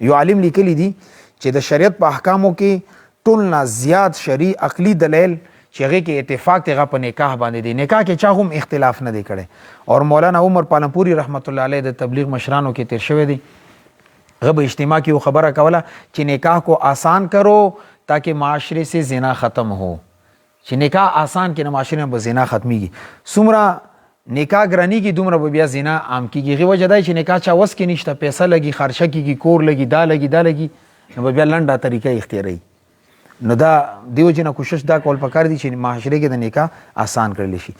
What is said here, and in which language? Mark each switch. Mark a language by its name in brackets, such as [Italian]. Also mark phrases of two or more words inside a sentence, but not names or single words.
[Pashto] یو عالم لیکلی دی چې د شریعت په احکامو کې ټول نه زیات شرعي عقلي دلیل چې هغه کې اتفاق ته په نکاح باندې دی. نکاح کې چا هم اختلاف نه دی کړي. اور مولانا عمر پالنپوری رحمت الله علیه د تبلیغ مشرانو کې تیر شوی دی هغه به اجتماع کې خبره کوله چې [Urdu] نکاح کو آسان کرو تاکہ معاشرے سے زنا ختم ہو [Pashto] چې نکاح آسان کې [Urdu] معاشرے میں [Pashto] زنا ختميږي. څومره نکاح ګرانی کې دومره بیا زنا عام کیږي. غو وجه دا چې نکاح چا وس کې نشته پیسې لګي خرچه کیږي کور لګي دا لګي نو بیا لنډه طریقه اختیاري. نو دا دیو جنا کوشش دا کول پکار دي چې معاشره کې د نکاح آسان کړل شي.